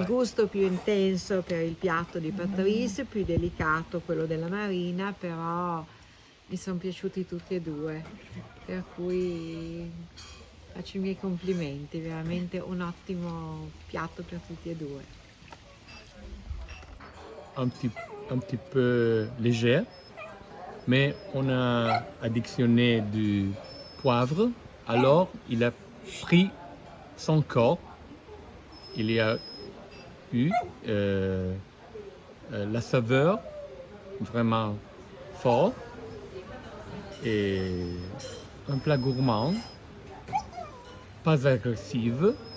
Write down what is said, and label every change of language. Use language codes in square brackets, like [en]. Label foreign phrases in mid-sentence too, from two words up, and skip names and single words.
[it] gusto più intenso per il piatto di Patrice, più delicato quello della Marina, però mi sono piaciuti tutti e due, per cui faccio i miei complimenti, veramente un ottimo piatto per tutti e due. [fr] Un petit peu légère, mais on a additionné du poivre, alors il a pris son corps, il y a eu la saveur vraiment forte et un plat gourmand, pas agressif.